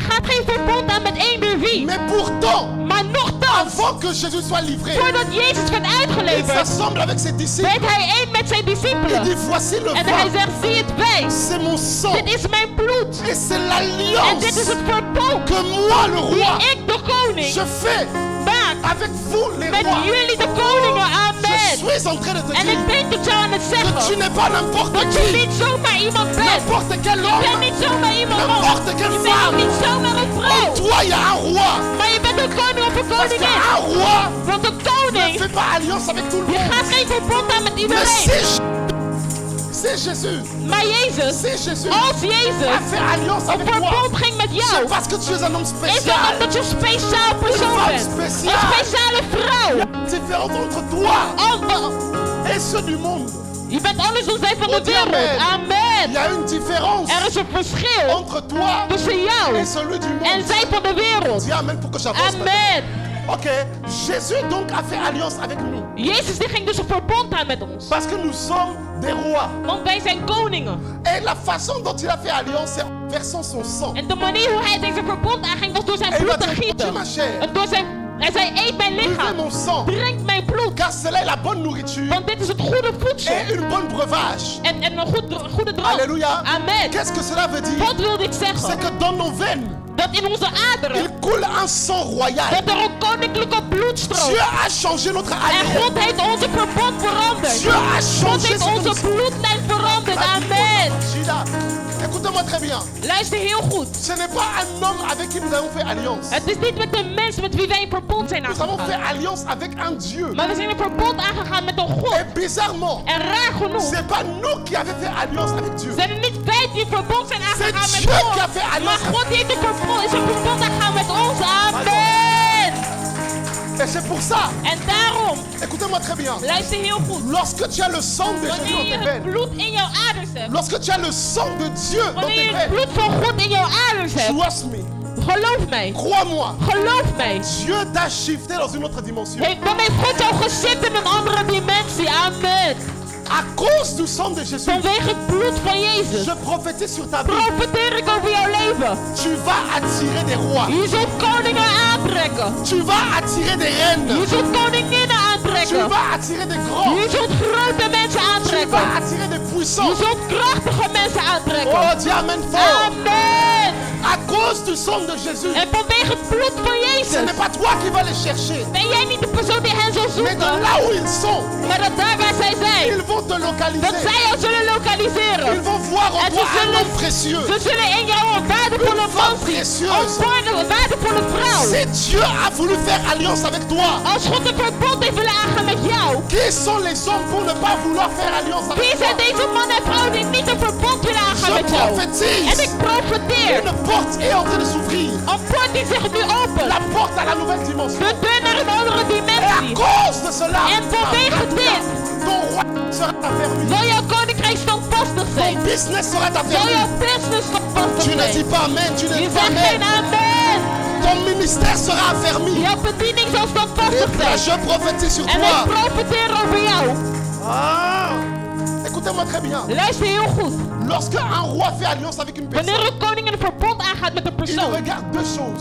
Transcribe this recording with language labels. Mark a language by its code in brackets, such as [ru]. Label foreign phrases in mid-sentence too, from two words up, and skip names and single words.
[nl] die gaat geen verbond aan met eender wie. [fr] Mais pourtant, [nl] Maar nochtans, [fr] avant que Jésus soit livré, [nl] voordat Jezus werd [fr] il [nl] uitgeleverd, [fr] s'assemble avec ses disciples. [nl] werd hij één met zijn [fr] Il [nl] discipelen. [fr] dit, voici le [nl] En hij [fr] vin. [nl] zegt, zie het wijn. [fr] C'est mon sang. [nl] Dit is mijn bloed. [fr] Et c'est [nl] En [fr] l'alliance [nl] dit is het verbond [fr] que moi, le [nl] die [fr] roi, [nl] ik, de koning, [fr] je fais [nl] maak [fr] avec vous, les [nl] met [fr] rois. [nl] jullie, de koningen. [fr] Je [nl] Amen. [fr] suis en train de te [nl] En [fr] dire [nl] ik ben tot jou aan het [fr] que tu [nl] zeggen [fr] n'es pas n'importe [nl] dat je [fr] qui. [nl] niet zomaar iemand bent. [fr] N'importe quel [nl] Je bent [fr] homme. [nl] niet zomaar iemand. [fr] N'importe quelle [nl] Je bent ook [fr] femme. [nl] niet zomaar een [fr] En [nl] vrouw. [fr] toi, il y a un roi. [nl] Maar je bent een koning of een [fr] Parce [nl] koningin. [fr] qu'un roi [nl] Want een [fr] ne [nl] koning, [fr] fait pas alliance avec tout le [nl] die [fr] monde. [nl] gaat geen verbond aan met [fr] Mais [nl] iedereen. [fr] c'est Jésus. [nl] Maar Jezus, [fr] C'est Jésus. [nl] als Jezus [fr] A fait alliance [nl] een [fr] avec toi. [nl] verbond ging met [fr] C'est [nl] jou, [fr] parce que tu es un homme [nl] is het [fr] spécial. [nl] omdat je een speciaal persoon [fr] femme [nl] bent. [fr] spéciale. [nl] Een speciale vrouw. [fr] Différente entre toi [nl] Oh, [fr] et ceux du monde. [nl] je bent anders dan zij van de [fr] Oh, [nl] wereld. [fr] amen. [nl] Amen. Amen. [fr] Il y a une différence [nl] Er is een verschil [fr] entre toi [nl] tussen jou [fr] et celui du [nl] en [fr] monde. [nl] zij van de wereld. [fr] Dis amen pour que j'avance. [nl] Amen. [fr] Ok, Jésus donc a fait alliance avec nous. [nl] Jezus die ging dus een verbond aan met ons. [fr] Parce que nous sommes des rois. [nl] Want wij zijn koningen. [fr] Et la façon dont il a fait alliance, c'est en versant son sang. [nl] En de manier hoe hij deze verbond aanging was door zijn [fr] En il [nl] bloed [fr] va [nl] te [fr] dire, [nl] gieten. [fr] ma chère, [nl] En door zijn... Hij zei, eet mijn [fr] buvez [nl] lichaam. [fr] mon sang, [nl] Drink mijn bloed. [fr] car cela est la bonne nourriture [nl] Want dit is het goede voedsel. [fr] et une bonne breuvage. [nl] En een goede drank. [fr] Alléluia. [nl] Amen. [fr] Qu'est-ce que cela veut dire? [nl] Wat wil dit [fr] C'est [nl] zeggen? [fr] que dans nos veines, [nl] Dat in onze aderen, [fr] il coule un sang royal. [nl] dat er een koninklijke bloed stroomt. [fr] Dieu a changé notre [nl] En [fr] ADN. [nl] God heeft onze verbond veranderd. [fr] Dieu a [nl] God [fr] changé [nl] heeft [fr] ce que [nl] onze [fr] nous [nl] bloedlijn veranderd. Amen. [fr] Gila, écoutez-moi très bien. [nl] Luister heel goed. [fr] Ce n'est pas un homme avec qui nous avons fait alliance. [nl] Het is niet met de mens met wie wij een verbond zijn [fr] Nous avons fait [nl] aangegaan. [fr] alliance avec un Dieu. [nl] Maar we zijn een verbond aangegaan met een God. [fr] Et bizarrement, [nl] En raar genoeg [fr] c'est pas nous qui avons fait alliance avec Dieu. [nl] zijn er niet wij die een verbond zijn aangegaan met [fr] Dieu [nl] God. [fr] qui a fait alliance. [nl] Maar God heeft een verbond aangegaan met ons. Amen. [fr] Et c'est pour ça, [nl] En daarom, [fr] écoutez-moi très bien. [nl] luister heel goed. [fr] Lorsque tu as le sang de Jésus [nl] Wanneer [fr] dans [nl] je [fr] tes [nl] het [fr] veines, [nl] bloed in jouw aders hebt. [fr] lorsque tu as le sang de Dieu dans [nl] Wanneer [fr] tes [nl] je het [fr] veines, [nl] bloed van God in jouw aders hebt. [en] trust me, [nl] Geloof mij. [fr] crois-moi, [nl] Geloof mij. [fr] Dieu t'a shifté dans une autre dimension. [nl] Dan heeft God jou gezet in een andere dimensie. Amen. [fr] À cause du sang de Jésus, [nl] Vanwege het bloed van Jezus. [fr] je prophétise sur ta vie. [nl] Profiteer ik over jouw leven. [fr] Tu vas attirer des rois. [nl] Je zult koningen aantrekken. [fr] Tu vas attirer des reines. [nl] Je zult koninginnen [fr] Tu [nl] aantrekken. [fr] vas attirer des grands. [nl] Je zult grote mensen [fr] Tu vas [nl] aantrekken. [fr] attirer des [nl] Je [fr] puissants. [nl] zult krachtige mensen aantrekken. [fr] Oh, dis amen fort. [nl] Amen. [fr] À cause du sang de Jésus, [nl] En vanwege het bloed van [fr] ce [nl] Jezus [fr] n'est pas toi qui vas les chercher, [nl] ben jij niet de persoon die hen zal [fr] mais de [nl] zoeken. [fr] là où ils sont, [nl] Maar dat daar waar zij zijn, [fr] ils vont te [nl] dat [fr] localiser. [nl] zij jou zullen [fr] Ils [nl] lokaliseren. [fr] vont voir en [nl] En [fr] toi [nl] ze [fr] un homme précieux. [nl] zullen in jou een waardevolle [fr] Une [nl] man [fr] femme [nl] zien. [fr] précieuse. [nl] Een waardevolle vrouw. [fr] Si Dieu a voulu faire alliance avec toi, [nl] Als God een verbond heeft willen aangaan met jou. [fr] qui sont les hommes pour ne pas vouloir faire alliance [nl] Wie [fr] avec [nl] zijn [fr] toi? [nl] deze man en vrouw die niet een verbond willen aangaan [fr] Je [nl] met jou? En [fr] prophétise. [nl] ik profeteer. [fr] Une porte est en train de s'ouvrir. [nl] Een poort die zich nu opent. [fr] La porte à la nouvelle dimension. [nl] De deur naar een andere [fr] Et à [nl] dimensie. [fr] cause de cela, [nl] En vanwege dit [fr] ton roi sera affermi. [nl] zal jouw koninkrijk standvastig [fr] Ton [nl] zijn. [fr] business sera [nl] Zal [fr] affermi. [nl] jouw business standvastig [fr] Tu ne dis [nl] zijn. [fr] pas amen, tu ne [nl] Je [fr] dis pas [nl] zegt geen [fr] amen. [nl] amen. [fr] Ton ministère sera affermi. [nl] Jouw bediening zal [fr] Et [nl] standvastig [fr] là, [nl] zijn. [fr] je prophétise sur [nl] En ik [fr] toi. [nl] profeteer over jou. [fr] Ah, écoutez-moi très bien. [nl] Luister heel goed. [fr] Lorsque un roi fait alliance avec une personne, [nl] Wanneer een koning een verbond aangaat met een [fr] il [nl] persoon, [fr] regarde deux choses.